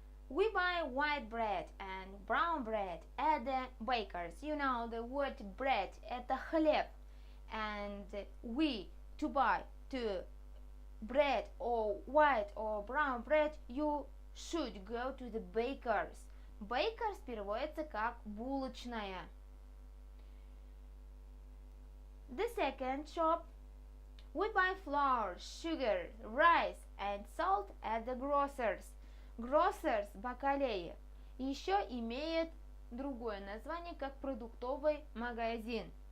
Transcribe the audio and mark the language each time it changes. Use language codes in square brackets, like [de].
[en] We buy white bread and brown bread at the bakers. You know, the word bread, [ru] это хлеб. [en] And we, to buy to bread or white or brown bread, you should go to the bakers. [ru] Bakers переводится как булочная. [en] The second shop, we buy flour, sugar, rice and salt at the grocers. [ru] Grocers, бакалеи, еще имеет другое название как продуктовый магазин.